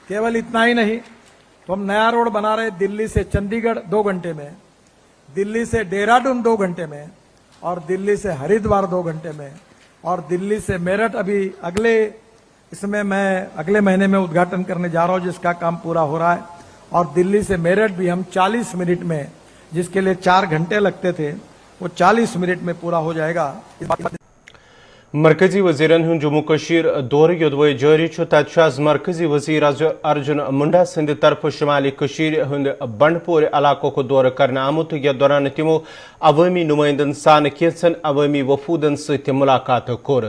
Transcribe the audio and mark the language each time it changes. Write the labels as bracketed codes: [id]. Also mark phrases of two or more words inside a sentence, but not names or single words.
[hi] केवल इतना ही नहीं, तो हम नया रोड बना रहे दिल्ली से चंडीगढ़ 2 घंटे में, दिल्ली से देहरादून 2 घंटे में और दिल्ली से हरिद्वार 2 घंटे में और दिल्ली से मेरठ अभी मैं अगले महीने में उद्घाटन करने जा रहा हूं, जिसका काम पूरा हो रहा है। और दिल्ली से मेरठ भी हम 40 मिनट में, जिसके लिए 4 घंटे लगते थे, वो 40 मिनट में पूरा हो जाएगा। [ks] मरकजी वजीरन हुन जम्मू कशीर दौर योदवे जारी तज मरकजी वजीर अर्जुन मुंडा सिंध तरफ शुमाली कशीर हुंद बंडपोर इलाकों को दौर करने आमुत। यह दौरान तिमो अवामी नुमाइंदन सान कैंसन अवामी वफूदन सत मुलाकात कोर।